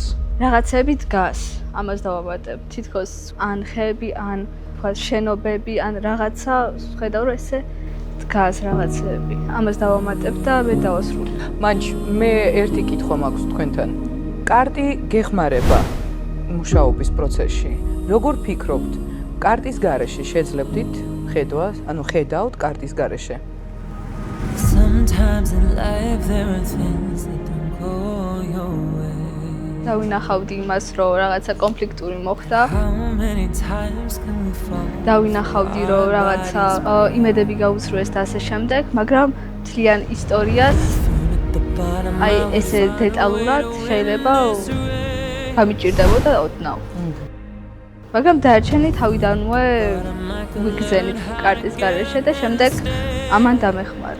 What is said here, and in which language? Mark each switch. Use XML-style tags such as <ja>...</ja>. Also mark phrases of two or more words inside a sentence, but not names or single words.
<ka>რაღაცები დგას, ამას დავამატებ. თითქოს ან ხეები, ან თქვა შენობები, ან რაღაცა ხედავ რომ ესე დგას რაღაცები. ამას დავამატებ და მე დავასრულებ. მაინც მე ერთი კითხვა მაქვს თქვენთან. კარტი გეხმარება მუშაობის პროცესში. როგორ ფიქრობთ, კარტის გარეშე შეძლებდით ხედვას, ანუ ხედავთ კარტის გარეშე?</ka> <en>Sometimes in life there are things that don't go your way.</en> <ka>დავინახავდი იმას, რომ რაღაცა კონფლიქტური მოხდა.</ka> <en>How many times can we fall?</en> <ka>დავინახავდი, რომ რაღაცა იმედები გაუცრუეს და ასე შემდეგ, მაგრამ მთლიან ისტორიას აი ესე დეტალურად შეიძლება გამიჭირდებოდა ოდნავ. მაგრამ დაარჩენი თავიდანვე ვიგზენით კარტის გარეშე და შემდეგ ამან დამეხმარა.</ka>